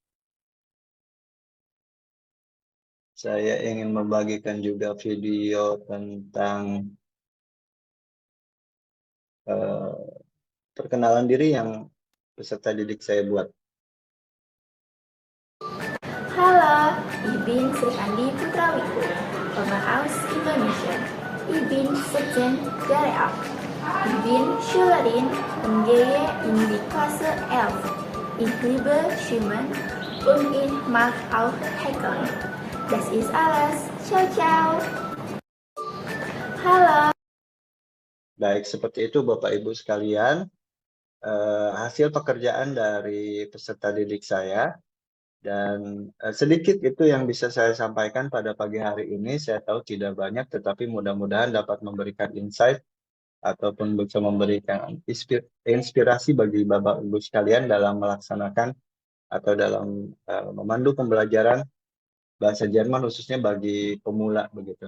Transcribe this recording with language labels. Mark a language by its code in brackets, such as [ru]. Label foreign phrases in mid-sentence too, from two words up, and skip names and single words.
[id] Saya ingin membagikan juga video tentang perkenalan diri yang peserta didik saya buat. [de] Halo, ich bin Sri Andi Putrawiku, aus Indonesia. Ich bin 17 Jahre alt. Ich bin Schülerin und gehe in die Klasse 11. Ich liebe Schwimmen und ich mag auch Häkeln. Das ist alles. [it] Ciao, ciao. [de] Halo. [id] Baik, seperti itu Bapak Ibu sekalian, hasil pekerjaan dari peserta didik saya. Dan sedikit itu yang bisa saya sampaikan pada pagi hari ini. Saya tahu tidak banyak, tetapi mudah-mudahan dapat memberikan insight ataupun bisa memberikan inspirasi bagi Bapak Ibu sekalian dalam melaksanakan atau dalam memandu pembelajaran bahasa Jerman khususnya bagi pemula begitu.